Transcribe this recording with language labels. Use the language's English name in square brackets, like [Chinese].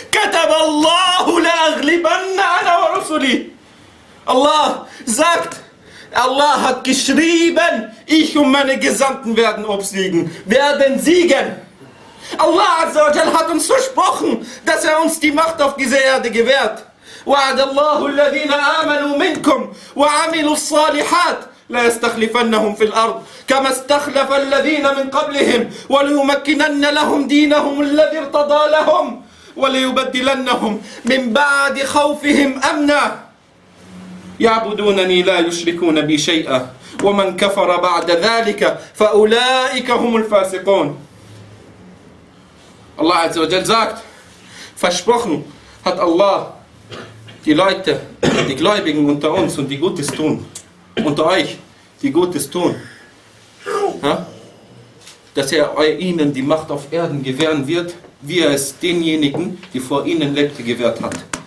[Arabic] كتب الله لأغلبن أنا ورسلي. [German] Allah sagt, Allah hat geschrieben, ich und meine Gesandten werden obsiegen, werden siegen. Allah Azza wa Jal hat uns versprochen, dass er uns die Macht auf dieser Erde gewährt. [Arabic] وعد الله الذين آمنوا منكم وعملوا الصالحات لا يستخلفنهم في الأرض كما استخلف الذين من قبلهم وليمكنن لهم دينهم الذي ارتضى لهم وليبدلنهم من بعد خوفهم أمنا يعبدونني لا يشركون بي شيئا ومن كفر بعد ذلك فأولئك هم الفاسقون. الله عز وجل [German] sagt, versprochen hat Allah die Leute, die Gläubigen unter uns und die Gutes tun, unter euch, die Gutes tun, ja? Dass er ihnen die Macht auf Erden gewähren wird, wie er es denjenigen, die vor ihnen lebte, gewährt hat.